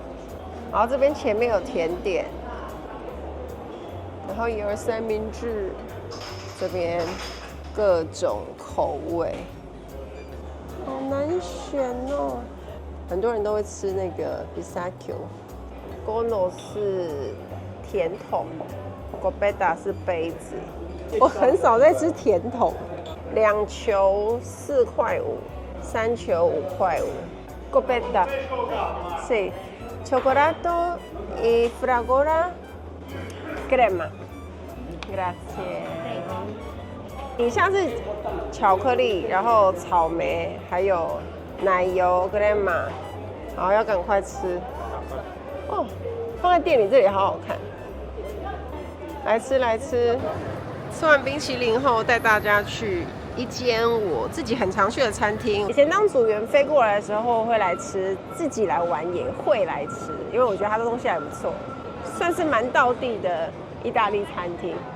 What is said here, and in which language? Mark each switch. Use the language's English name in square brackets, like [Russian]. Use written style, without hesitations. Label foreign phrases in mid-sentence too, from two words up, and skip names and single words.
[Chinese] 然后这边前面有甜点，然后也有三明治，这边各种口味，好难选哦。很多人都会吃那个 pistachio，gono 是甜筒 ，gobetta 是杯子。我很少在吃甜筒，2球4块5，3球5块 5。 [Italian] gobetta， sì cioccolato e fragola crema。Grazie。 [Chinese] 以下是巧克力，然后草莓，还有奶油 crema， 好，要赶快吃。哦，放在店里这里好好看。来吃来吃。吃完冰淇淋后，带大家去一间我自己很常去的餐厅。以前当组员飞过来的时候会来吃，自己来玩也会来吃，因为我觉得它的东西还不错，算是蛮道地的意大利餐厅。